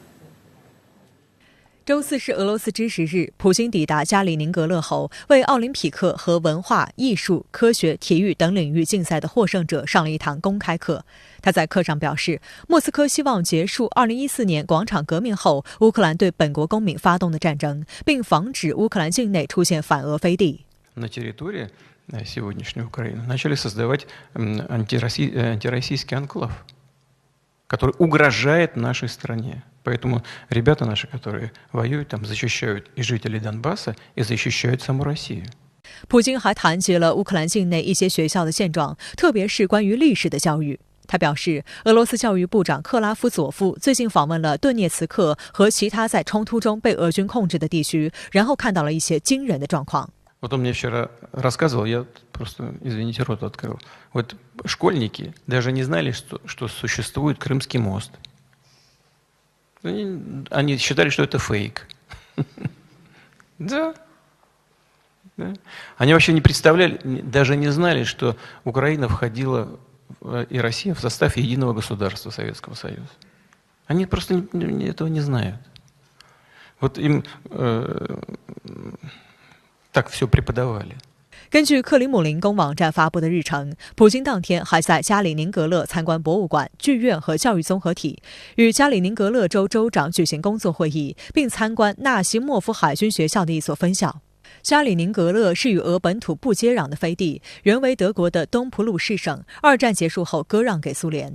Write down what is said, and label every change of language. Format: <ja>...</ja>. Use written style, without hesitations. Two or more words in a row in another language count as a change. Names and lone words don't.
<zh>周四是俄罗斯支持日，普京抵达加里宁格勒后，为奥林匹克和文化艺术、科学、体育等领域竞赛的获胜者上了一堂公开课。他在课上表示，莫斯科希望结束2014年广场革命后乌克兰对本国公民发动的战争，并防止乌克兰境内出现反俄飞地。</zh> <ru>Сегодняшней Украины начали создавать антироссийский анклав, который угрожает нашей стране. Поэтому ребята наши, которые воюют там, защищают и жителей Донбасса, и защищают саму Россию.</ru> <zh>普京还谈及了乌克兰境内一些学校的现状，特别是关于历史的教育。他表示，俄罗斯教育部长克拉夫佐夫最近访问了顿涅茨克和其他在冲突中被俄军控制的地区，然后看到了一些惊人的状况。</zh> <ru>Вот он мне вчера рассказывал, я просто, извините, рот открыл. Вот школьники даже не знали, что существует Крымский мост. Они считали, что это фейк. Да. Они вообще не представляли, даже не знали, что Украина входила и Россия в состав единого государства Советского Союза. Они просто этого не знают. Вот им так все преподавали.</ru> <zh>根据克里姆林宫网站发布的日程，普京当天还在加里宁格勒参观博物馆、剧院和教育综合体，与加里宁格勒州州长举行工作会议，并参观纳西莫夫海军学校的一所分校。加里宁格勒是与俄本土不接壤的飞地，原为德国的东普鲁士省，二战结束后割让给苏联。</zh>